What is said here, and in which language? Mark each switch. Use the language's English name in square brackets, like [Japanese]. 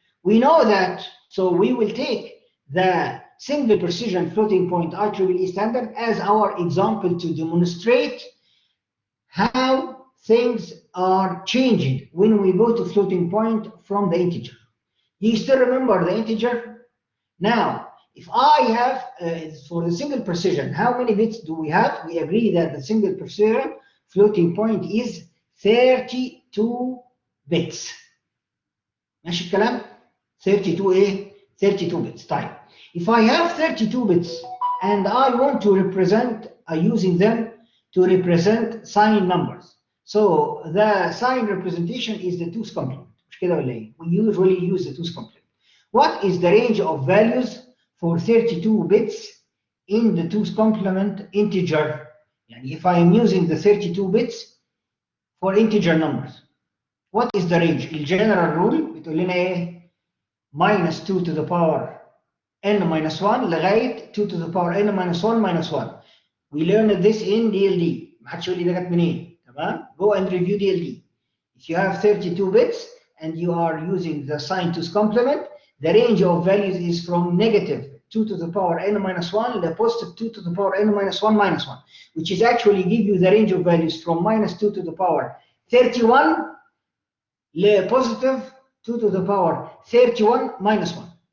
[English] We know that, so we will take the single precision floating point IEEE standard as our example to demonstrate how things are changing when we go to floating point from the integer. Do you still remember the integer? Now, if I have, for the single precision, how many bits do we have? We agree that the single precision floating point is 32 bits. [Arabic] ماشي الكلام؟ 32 32 bits. طيب. [English] If I have 32 bits and I want to represent, using them to represent sine numbers. So the sine representation is the 2's complement. [Arabic] مش كده ولا ايه؟ [English] We usually use the 2's complement. What is the range of values for 32 bits in the 2's complement integer? يعني if I am using the 32 bits for integer numbers, what is the range? The general rule [Arabic] بتقول لنا ايه؟ [English] minus 2 to the power n minus 1 [Arabic] لغايه [English] 2 to the power n minus 1 minus 1. We learned this in DLD. [Arabic] ما حدش يقول لي ده جت منين، تمام؟ [English] Go and review DLD. If you have 32 bits and you are using the sine 2's complement, the range of values is from negative 2 to the power n minus 1 to positive 2 to the power n minus 1 minus 1, which is actually give you the range of values from minus 2 to the power 31 to positive 2 to the power 31 minus 1.